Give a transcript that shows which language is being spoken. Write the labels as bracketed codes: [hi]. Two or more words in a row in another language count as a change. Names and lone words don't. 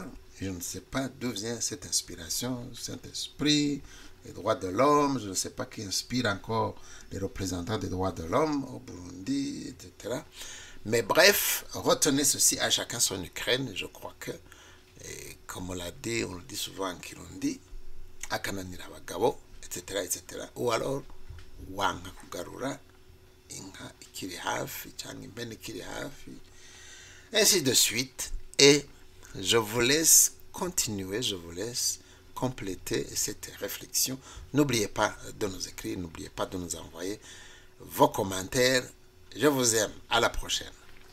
[fr] Je ne sais pas d'où vient cette inspiration, cet esprit, les droits de l'homme. Je ne sais pas qui inspire encore les représentants des droits de l'homme au Burundi, etc. Mais bref, retenez ceci, à chacun son Ukraine. Je crois que, et comme on l'a dit, on le dit souvent en Kirundi, [rn] akananira abagabo, [fr] etc., etc. Ou alors, [rn] wanga kugarura inka ikiri hafi cyangwa impene ikiri hafi, [fr] ainsi de suite. Et je vous laisse continuer, je vous laisse compléter cette réflexion. N'oubliez pas de nous écrire, n'oubliez pas de nous envoyer vos commentaires. Je vous aime. À la prochaine.